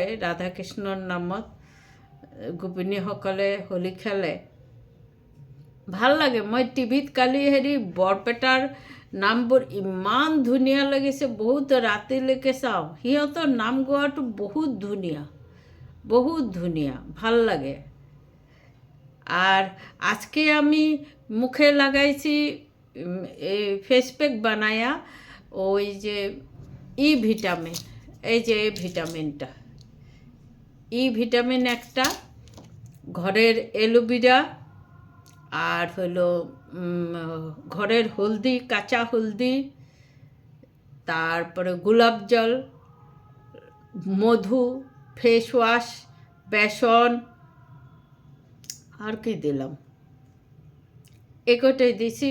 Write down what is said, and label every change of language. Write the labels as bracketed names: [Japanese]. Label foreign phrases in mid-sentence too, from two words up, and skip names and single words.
[Assamese] ৰাধা কৃষ্ণৰ নামত গোপিনীসকলে হোলী খেলে, ভাল লাগে। মই টিভিত কালি বৰপেটাৰ নামবোৰ ইমান ধুনীয়া লাগিছে, বহুত ৰাতিলৈকে চাওঁ। সিহঁতৰ নাম গোৱাটো বহুত ধুনীয়া, ভাল লাগে। [Bangla] আর আজকে আমি মুখে লাগাইছি [English] face pack [Bangla] বানায়া, ওই যে ভিটামিন, এই যে ভিটামিনটা, ভিটামিন একটা, ঘরের অ্যালোভেরা, আর হলো ঘরের হলদি, কাঁচা হলদি, তারপরে গোলাপ জল, মধু, [English] face wash, [Bangla] বেসন, আর কি দিলাম, একটাই দিছি।